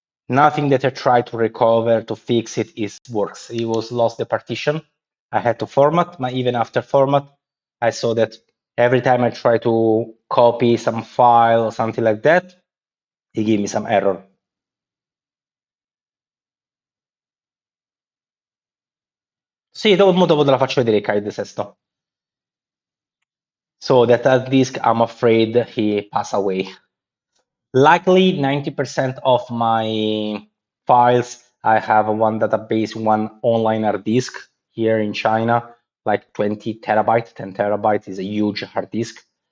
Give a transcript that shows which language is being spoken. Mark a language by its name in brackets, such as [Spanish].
[English] Nothing that I tried to recover, to fix it, works. It was lost the partition. I had to format, but even after format, I saw that every time I try to copy some file or something like that, it gave me some error. [Italian] Sì, dopo te la faccio vedere, Kite Sesto. [English] So that hard disk, I'm afraid he passed away. Luckily, 90% of my files, I have one database, one online hard disk here in China, like 20 terabytes, 10 terabytes is a huge hard disk.